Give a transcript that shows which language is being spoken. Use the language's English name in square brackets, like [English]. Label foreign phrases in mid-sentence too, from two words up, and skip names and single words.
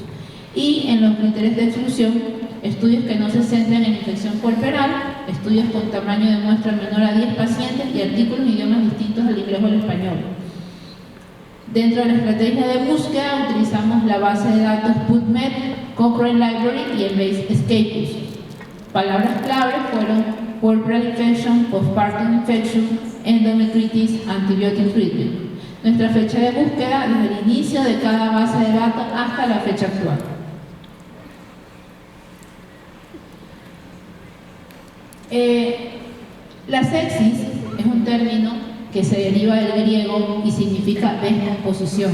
[Spanish] Y en los criterios de exclusión, estudios que no se centren en infección puerperal, estudios con tamaño de muestra menor a 10 pacientes y artículos en idiomas distintos al inglés o al español. Dentro de la estrategia de búsqueda utilizamos la base de datos PubMed, Cochrane Library y Embase Scapus. Palabras clave fueron [English] puerperal infection, postpartum infection, endometritis, antibiotic treatment. [Spanish] Nuestra fecha de búsqueda desde el inicio de cada base de datos hasta la fecha actual. La sepsis es un término que se deriva del griego y significa descomposición.